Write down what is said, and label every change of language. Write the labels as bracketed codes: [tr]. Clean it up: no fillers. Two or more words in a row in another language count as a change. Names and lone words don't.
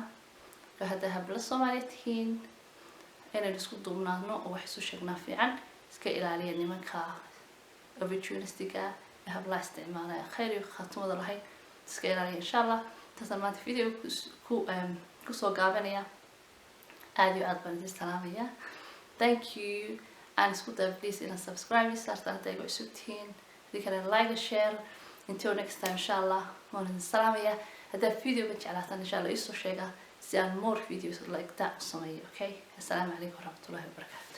[so] hadda habla Soomaaliyeed tihiin inaan isku duubnaano oo wax isu sheegnaa fiican iska ilaaliya nimanka opportunistiga habla isticmaalaya khayr iyo khaatmada lahayd iska ilaaliya [ar] إن شاء الله. [so] taasaan maanta video ku soo gaabanaya aad iyo aad baan idin salaamaya. [en] thank you and [so] isku day please in subscribe saarta hadday igu cusub tihiin idin [en] like share until next time [ar] إن شاء الله. [so] waan idin salaamaya hadda video ka jeclaataan [ar] إن شاء الله [so] isoo sheega si aan [en] more videos like that [so] u sameeyo. [ar] okay السلام عليكم ورحمة الله وبركاته.